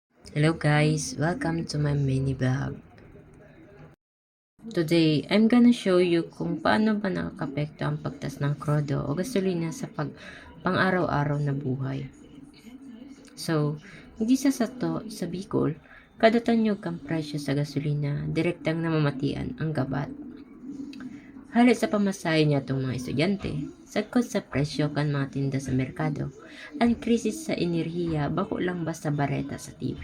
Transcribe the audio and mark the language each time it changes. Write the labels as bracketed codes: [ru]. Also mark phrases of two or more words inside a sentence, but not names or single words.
[en] Hello guys, welcome to my mini vlog. Today, I'm gonna show you [tl] kung paano ba nakakapekto ang pagtas ng krodo o gasolina sa pang-araw-araw na buhay. [bik] So, hindi sa Bicol, kada tanyog kang presyo sa gasolina, direktang namamatian ang gabat. Halit sa pamasahe niya itong mga estudyante, sagkot sa presyo kan mga tinda sa merkado, ang krisis sa enerhiya bako lang basta bareta sa TV.